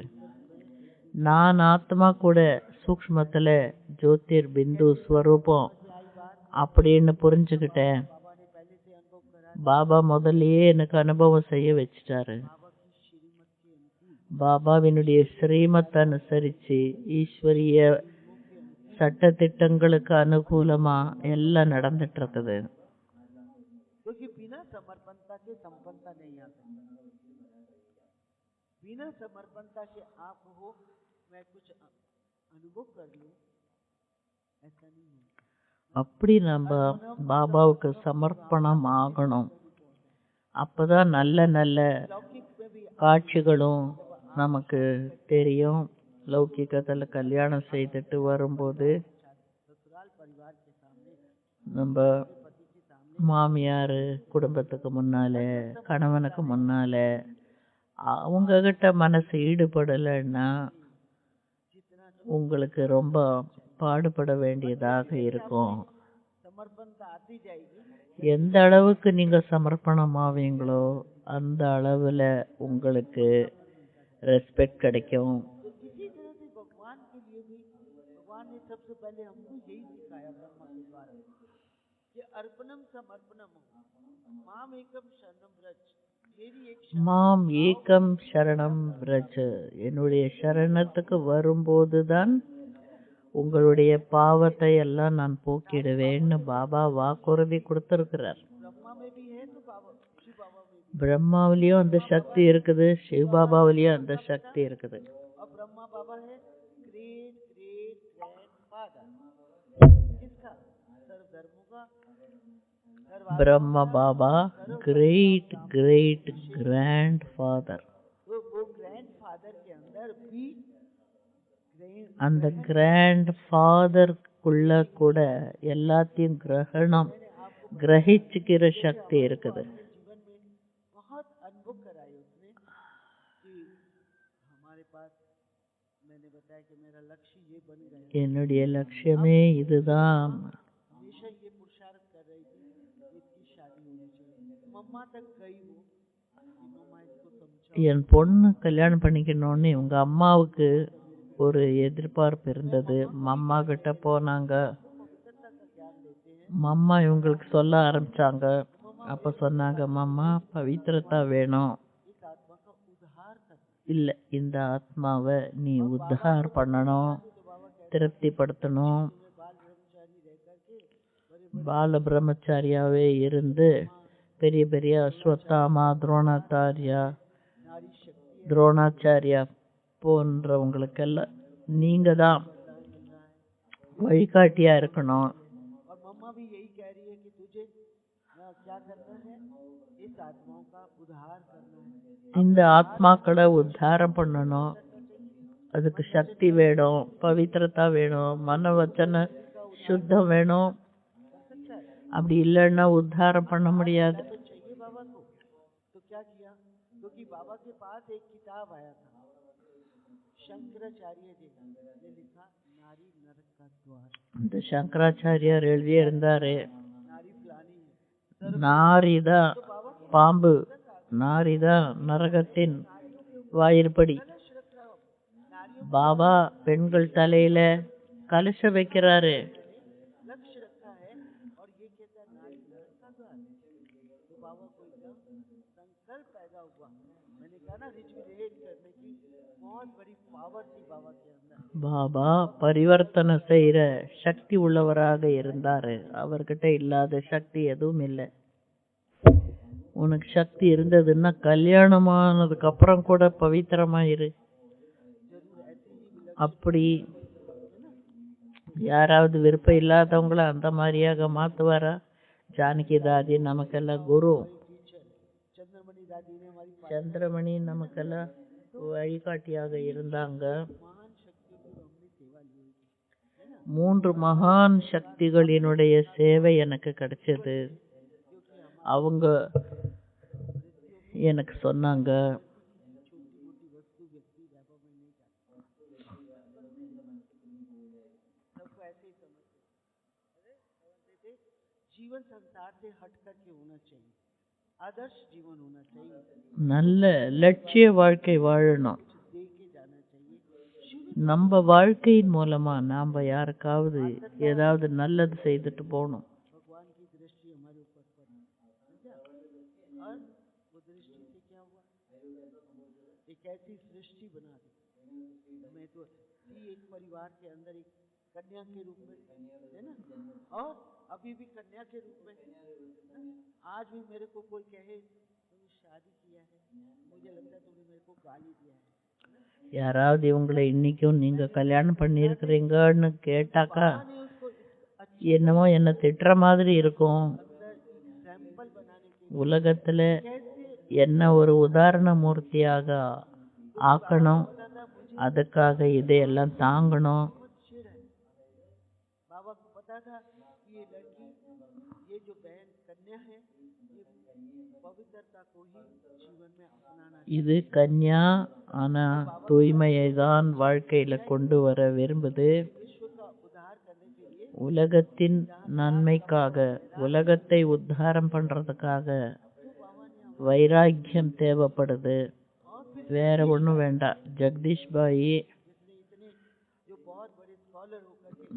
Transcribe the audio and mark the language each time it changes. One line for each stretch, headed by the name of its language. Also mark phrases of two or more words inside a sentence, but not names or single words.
Tamil: நான் ஆத்மா கூட சூக்ஷ்மத்துல ஜோதிர் பிந்து ஸ்வரூபம் அப்படின்னு புரிஞ்சுக்கிட்டேன். பாபா முதல்லயே எனக்கு அனுபவம் செய்ய வச்சுட்டாரு. பாபாவினுடைய ஸ்ரீமத் அனுசரிச்சு ஈஸ்வரிய சட்ட திட்டங்களுக்கு அனுகூலமா எல்லாம் நடந்துட்டு இருக்குது.
Hindi: क्योंकि बिना समर्पणता के संपन्नता नहीं आ सकती। बिना समर्पणता के आप हो मैं कुछ अनुभव कर लूं, ऐसा नहीं है।
Tamil: அப்படி நம்ம பாபாவுக்கு சமர்ப்பணம் ஆகணும். அப்பதான் நல்ல நல்ல
Hindi: लौकिक में भी
Tamil: காட்சிகளும் நமக்கு தெரியும். லௌகிகத்துல கல்யாணம் செய்துட்டு வரும்போது
Hindi: ससुराल परिवार के सामने
Tamil: நம்ம
Hindi: पति के सामने
Tamil: மாமியார் குடும்பத்துக்கு முன்னால, கணவனுக்கு முன்னால அவங்க கிட்ட மனசு ஈடுபடலைன்னா
Hindi: जितना
Tamil: உங்களுக்கு ரொம்ப பாடுபட வேண்டியதாக இருக்கும்.
Hindi: समर्पणता आती जाएगी,
Tamil: எந்த அளவுக்கு நீங்க சமர்ப்பணமாவீங்களோ அந்த அளவுல உங்களுக்கு ரெஸ்பெக்ட் கிடைக்கும்.
Hindi: तो इसी तरह से भगवान के लिए भी भगवान ने सबसे पहले हमको यही सिखाया ब्रह्मा के द्वारा कि
Sanskrit: अर्पणम समर्पणम माम एकम शरणम व्रज,
Hindi: मेरी एक
Sanskrit: माम एकम शरणम व्रज,
Tamil: என்னுடைய சரணத்துக்கு வரும்போதுதான் உங்களுடைய பாவத்தை எல்லாம் நான் போக்கிடுவேன்னு பாபா வாக்குறுதி கொடுத்திருக்கிறார்.
Hindi: ब्रह्मा में भी है तो बाबा शिव बाबा में भी,
Tamil: பிரம்மாவிலையும் அந்த சக்தி இருக்குது, சிவ பாபாவிலையும் அந்த சக்தி இருக்குது.
Hindi: और ब्रह्मा बाबा है
English: great great grand father
Hindi: किसका, सर्व धर्मों का, सर्व
Tamil: பிரம்ம பாபா
English: great great grand father.
Hindi: वो
English: grand father
Hindi: के अंदर भी
Tamil: அந்த
English: grand fatherக்குள்ள
Tamil: கூட எல்லாத்தையும் கிரகிச்சுக்கிற சக்தி இருக்குது.
Hindi: जीवन में बहुत अनुभव कराए उसने कि हमारे पास, मैंने बताया कि मेरा लक्ष्य ये बन गया,
Tamil: என்னுடைய லட்சியமே இதுதான்.
Hindi: हमेशा ये पुरुषार्थ कर रही थी कि इसकी शादी होनी चाहिए, मम्मा तक गई वो कि मम्मा इसको समझाओ,
Tamil: என் பொண்ணு கல்யாணம் பண்ணிக்கணும்னு உங்க அம்மாவுக்கு ஒரு எதிர்பார்ப்பு இருந்தது. மம்மா கிட்ட போனாங்க,
Hindi: पवित्रता का ज्ञान देते हैं,
Tamil: மம்மா இவங்களுக்கு சொல்ல ஆரம்பிச்சாங்க. அப்ப சொன்னாங்க, மம்மா பவித்திரத்தா வேணும்,
Hindi: इस आत्मा का उद्धार करना,
Tamil: இல்ல இந்த ஆத்மாவை நீ உத்தார் பண்ணணும், திருப்திப்படுத்தணும்.
Hindi: बाल ब्रह्मचारी रह करके
Tamil: பால பிரம்மச்சாரியாவே இருந்து பெரிய பெரிய அஸ்வத்தாமா, துரோணாச்சாரியா,
Hindi: नारी शक्ति
Tamil: துரோணாச்சாரியா போன்றவங்களுக்கெல்லாம் நீங்க தான் வழிகாட்டியா இருக்கணும்.
Hindi: और मम्मा भी यही कह रही है कि तुझे क्या करना है, इस आत्माओं का उद्धार करना है,
Tamil: இந்த ஆத்மாக்களை உத்தாரம் பண்ணணும், அதுக்கு சக்தி வேணும், பவித்திரத்தா வேணும், மன வச்சன சுத்தம் வேணும். அப்படி இல்லைன்னா உத்தாரம் பண்ண முடியாது.
Hindi: तो चाहिए बाबा को। तो क्या किया, क्योंकि बाबा के पास एक किताब आया था, शंकराचार्य जी ने लिखा नारी नरक का द्वार,
Tamil: இந்த சங்கராச்சாரியார் எழுதியிருந்தாரு,
Hindi: नारी फलानी है,
Tamil: நாரிதான் பாம்பு, நாரிதான் நரகத்தின் வாயிற்படி.
Hindi: नारियों
Tamil: பாபா பெண்கள் தலையில கலச வைக்கிறாரு.
Hindi: लक्ष्य रखा है और ये कहता है नारी नरक का द्वार। तो बाबा को एकदम संकल्प पैदा हुआ, मैंने कहा ना रिजुविनेट करने की बहुत बड़ी पावर थी बाबा के अंदर।
Tamil: பாபா பரிவர்த்தனை செய்யற சக்தி உள்ளவராக இருந்தாரு. அவர்கிட்ட இல்லாத சக்தி எதுவும் இல்லை. உனக்கு சக்தி இருந்ததுன்னா கல்யாணமானதுக்கு அப்புறம் கூட பவித்திரமாயிரு. அப்படி யாராவது விருப்பம் இல்லாதவங்கள அந்த மாதிரியாக மாத்துவாரா? ஜானகி தாதி நமக்கெல்லாம் குரு,
Hindi: चंद्रमणि दादी ने हमारी
Tamil: சந்திரமணி நமக்கெல்லாம் வழிகாட்டியாக இருந்தாங்க.
Hindi: महान शक्तियों की हमने सेवा ली है,
Tamil: 3 மகான் சக்திகளினுடைய சேவை எனக்கு கிடைச்சது. அவங்க எனக்கு சொன்னாங்க,
Hindi: सबको ऐसे ही समझते थे। जीवन संसार से हट करके होना चाहिए, आदर्श जीवन होना चाहिए,
Tamil: நல்ல லட்சிய வாழ்க்கை வாழணும்.
Hindi: दे के जाना चाहिए, शुरू
Tamil: நம்ம வாழ்க்கையின் மூலமா நாம யாருக்காவது ஏதாவது நல்லது செய்துட்டு போகணும்.
Hindi: भगवान की दृष्टि हमारे ऊपर पड़ी, समझा? और वो दृष्टि से क्या हुआ, एक ऐसी सृष्टि बना दी। मैं तो थी एक परिवार के अंदर एक कन्या के रूप में, है ना, और अभी भी कन्या के रूप में। आज भी मेरे को कोई कहे तुमने शादी किया है, मुझे लगता है तुमने मेरे को गाली दिया है।
Tamil: யாராவது இவங்களை இன்னைக்கும் நீங்க கல்யாணம் பண்ணியிருக்கிறீங்கன்னு கேட்டாக்கா
Hindi: मैंने उसको अच्छी
Tamil: என்னமோ என்ன திட்டுற மாதிரி இருக்கும்.
Hindi: एग्जाम्पल बनाने के
Tamil: உலகத்துல
Hindi: कैसे
Tamil: என்ன ஒரு உதாரண மூர்த்தியாக ஆக்கணும், அதுக்காக இதையெல்லாம் தாங்கணும்.
Hindi: चिड़ है। बाबा को पता था कि ये लड़की, ये जो बहन कन्या कन्या है ये पवित्रता को ही जीवन में अपनाना
Tamil: இது கன்யா, ஆனா தூய்மையை தான் வாழ்க்கையில கொண்டு வர விரும்புது.
Hindi: विश्व का उद्धार करने के लिए
Tamil: உலகத்தின் நன்மைக்காக, உலகத்தை உத்தாரம் பண்றதுக்காக வைராக்கியம் தேவைப்படுது.
Hindi: और फिर
Tamil: வேற ஒண்ணும் வேண்டாம். ஜெகதீஷ் பாயி
Hindi: जिसने इतने जो बहुत बड़े स्कॉलर होकर के